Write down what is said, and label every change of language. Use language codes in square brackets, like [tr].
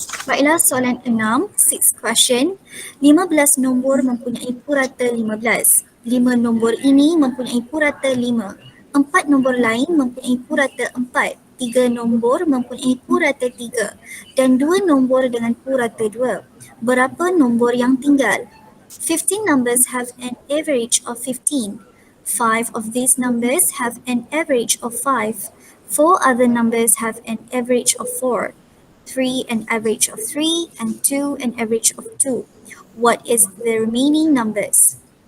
[ms] Baiklah, soalan 6, [en] sixth question. [ms] 15 nombor mempunyai purata 15. 5 nombor ini mempunyai purata 5. 4 nombor lain mempunyai purata 4. 3 nombor mempunyai purata 3. Dan 2 nombor dengan purata 2. Berapa nombor yang tinggal? [en] 15 numbers have an average of 15. 5 of these numbers have an average of 5. 4 other numbers have an average of 4. 3 an average of 3 and 2 an average of 2. What is the remaining numbers?